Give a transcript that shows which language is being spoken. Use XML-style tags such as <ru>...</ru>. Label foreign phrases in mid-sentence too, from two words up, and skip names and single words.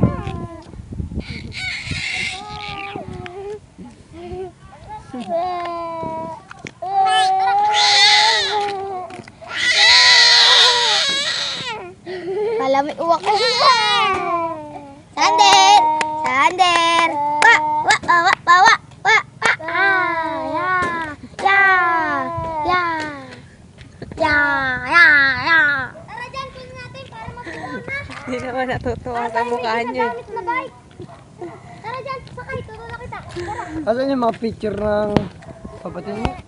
<tl>Kala may uwak ko. Sander! Sander! Wa! Wa! Wa! Wa! Wa! Wa! Ah! Ya! Ya! Ya! Ya! Ya! Ya! Tara dyan, kunin natin para matutuwa na. Hindi naman natutuwa sa mukha niyo. Gamit na bike. Tara dyan, sakay. Tutulak kita. Tara. Asan yung mga picture ng kapatid mo?</tl>